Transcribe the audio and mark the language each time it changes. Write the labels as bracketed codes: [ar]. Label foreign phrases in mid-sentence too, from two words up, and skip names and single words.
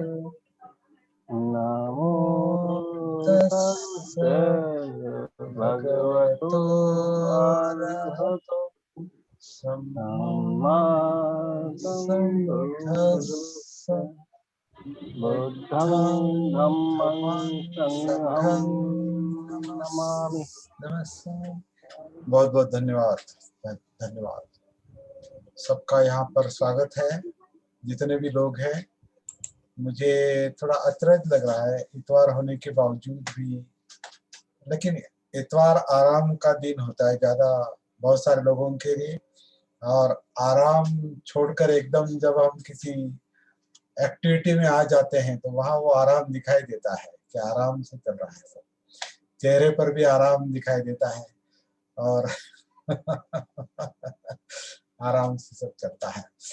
[pi] नमो तस्से भगवतो अर्हतो सम्मा सम्बुद्धस्स। बुद्धं धम्मं संघं नमामि। [hi] बहुत बहुत धन्यवाद धन्यवाद। सबका यहाँ पर स्वागत है, जितने भी लोग हैं। मुझे थोड़ा अचरज लग रहा है इतवार होने के बावजूद भी, लेकिन इतवार आराम का दिन होता है ज़्यादा बहुत सारे लोगों के लिए, और आराम छोड़कर एकदम जब हम किसी एक्टिविटी में आ जाते हैं तो वहाँ वो आराम दिखाई देता है कि आराम से चल रहा है सब, चेहरे पर भी आराम दिखाई देता है और आराम से सब चलता है।